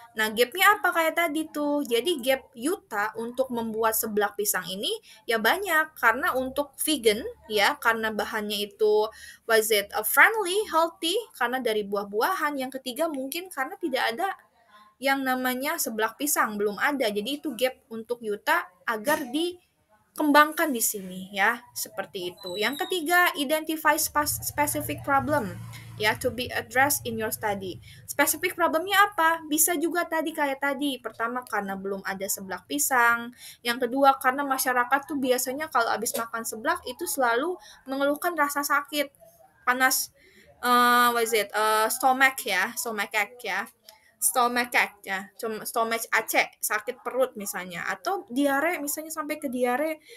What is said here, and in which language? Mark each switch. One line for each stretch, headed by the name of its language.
Indonesian: Nah, gapnya apa kayak tadi tuh. Jadi gap Yuta untuk membuat seblak pisang ini ya banyak karena untuk vegan ya karena bahannya itu
English: was it a friendly, healthy
Indonesian: karena dari buah-buahan. Yang ketiga mungkin karena tidak ada yang namanya seblak pisang, belum ada. Jadi itu gap untuk Yuta agar dikembangkan di sini ya, seperti itu. Yang ketiga,
English: identify specific problem ya to be addressed in your study.
Indonesian: Specific problemnya apa? Bisa juga tadi kayak tadi. Pertama karena belum ada seblak pisang. Yang kedua karena masyarakat tuh biasanya kalau habis makan seblak itu selalu mengeluhkan rasa sakit, panas,
English: what is it?
Indonesian: Stomach ya, stomachache ya. Stomachache ya, stomachache, sakit perut misalnya, atau diare misalnya sampai ke diare.